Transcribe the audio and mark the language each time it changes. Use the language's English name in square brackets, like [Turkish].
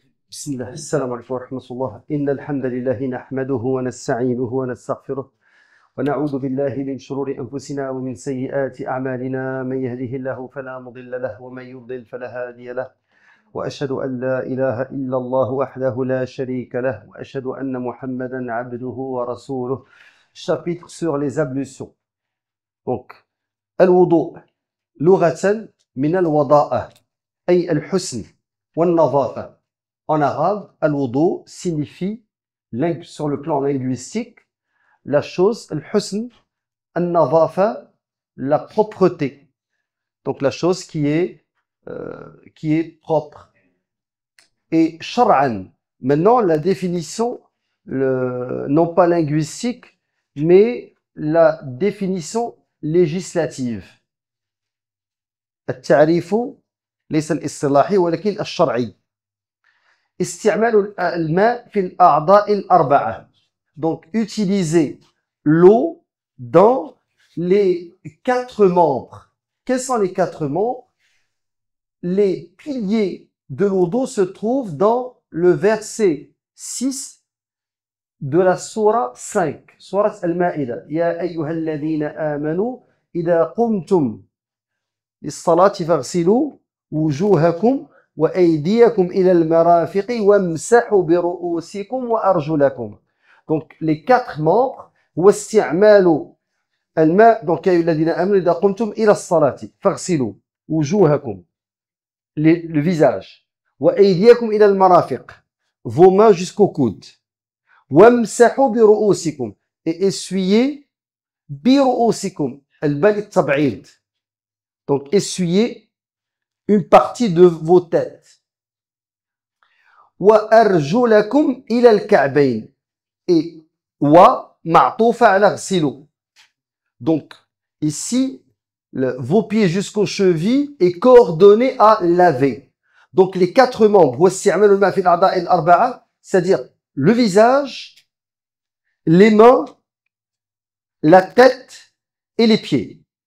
[Arabic] بسم الله السلام عليكم ورحمة الله إن الحمد لله نحمده ونستعينه ونستغفره ونعوذ بالله من شرور أنفسنا ومن سيئات أعمالنا من يهده الله فلا مضل له ومن يضلل فلا هادي له وأشهد أن لا إله إلا الله وحده لا شريك له وأشهد أن محمدا عبده ورسوله. [French] Chapitre sur les ablutions. [Arabic] Donc, الوضوء لغة من الوضاءة أي الحسن والنظافة. [French] En arabe, al-wudu signifie, sur le plan linguistique, la chose, al-husn, al-nadafa, la propreté. Donc la chose qui est propre. Et shar'an, maintenant la définition, non pas linguistique, mais la définition législative. [Arabic] التعريف ليس الاصطلاحي ولكن الشرعي. استعمال الماء في الأعضاء الأربعة. [French] Donc, utiliser l'eau dans les 4 membres. Quels sont les 4 membres? Les piliers de l'eau d'eau se trouvent dans le verset 6 de la sourate 5, sourate Al-Ma'ida. [Arabic] Ya ayyuhalladhina amanu, idha qumtum lis-salati faghsilu wujuhakum وأيديكم إلى المرافق وامسحوا برؤوسكم وأرجلكم. [French] Donc les 4 membres [Arabic] واستعمال الماء. Donc يا أيها الذين آمنوا إذا قمتم إلى الصلاة فاغسلوا وجوهكم, [French] le visage, [Arabic] وأيديكم إلى المرافق, [French] vos mains jusqu'au coude, [Arabic] وامسحوا برؤوسكم, [French] et essuyez [Arabic] برؤوسكم الباء للتبعيض. [French] Donc essuyez une partie de vos têtes. [Arabic] وأرجلكم إلى الكعبين. Et wa معطوفة على غسلوا. [French] Donc ici vos pieds jusqu'aux chevilles est coordonné à laver. Donc les 4 membres [Arabic] واستعمال الماء في الأعضاء الأربعة, [French] c'est-à-dire le visage, les mains, la tête et les pieds.